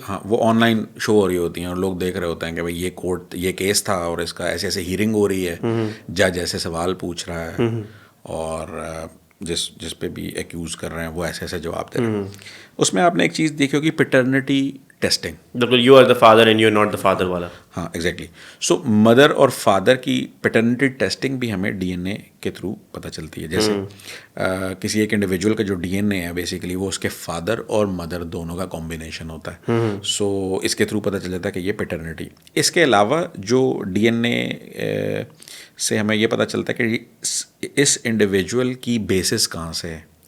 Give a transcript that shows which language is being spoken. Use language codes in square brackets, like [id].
[ur] ہاں وہ on line شو ہو رہی ہوتی ہیں اور لوگ دیکھ رہے ہوتے ہیں کہ بھائی یہ کورٹ یہ کیس تھا اور اس کا ایسے ایسے ہیئرنگ ہو رہی ہے, جج ایسے سوال پوچھ رہا ہے اور جس پہ بھی ایکیوز کر رہے ہیں وہ ایسے ایسے جواب دے رہے ہیں. اس میں آپ نے ایک چیز دیکھی ہوگی, پیٹرنٹی ٹیسٹنگ. [en] بالکل, you are the father and you are not the father والا. [ur] ہاں ایگزیکٹلی. سو مدر اور فادر کی پیٹرنٹی ٹیسٹنگ بھی ہمیں ڈی این اے کے تھرو پتہ چلتی ہے. جیسے کسی ایک انڈیویجول کا جو ڈی این اے ہے بیسیکلی وہ اس کے فادر اور مدر دونوں کا کمبینیشن ہوتا ہے. سو اس کے تھرو پتہ چل جاتا ہے کہ یہ پیٹرنٹی. اس کے علاوہ جو ڈی این اے سے ہمیں یہ پتہ چلتا ہے کہ اس انڈیویجول کی بیسس کہاں سے ہے.